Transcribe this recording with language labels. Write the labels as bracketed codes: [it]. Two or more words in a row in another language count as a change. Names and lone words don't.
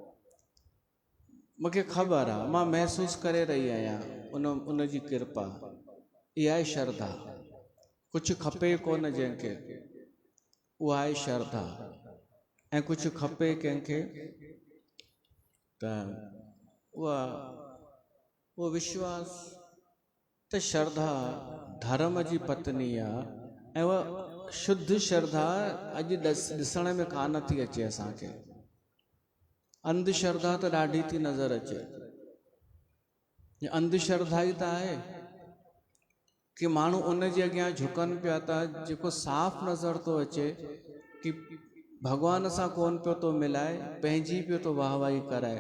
[sd] मूंखे ख़बर आहे, मां महसूस करे रही आहियां उन जी कृपा। इहा आहे श्रद्धा। कुझु खपे कोन जंहिंखे, उहा आहे श्रद्धा। ऐं कुझु खपे कंहिंखे त उहो विश्वास। त श्रद्धा धर्म जी पत्नी आहे ऐं उहा शुद्ध श्रद्धा अॼु ॾिसण में कान थी अचे असांखे। अंधश्रद्धा त ॾाढी थी नज़र अचे। अंधश्रद्धा ई त आहे कि माण्हू उन जे अॻियां झुकनि पिया था जेको साफ़ नज़र थो अचे कि भॻवान सां कोन पियो थो मिलाए, पंहिंजी पियो थो वाह वाही कराए।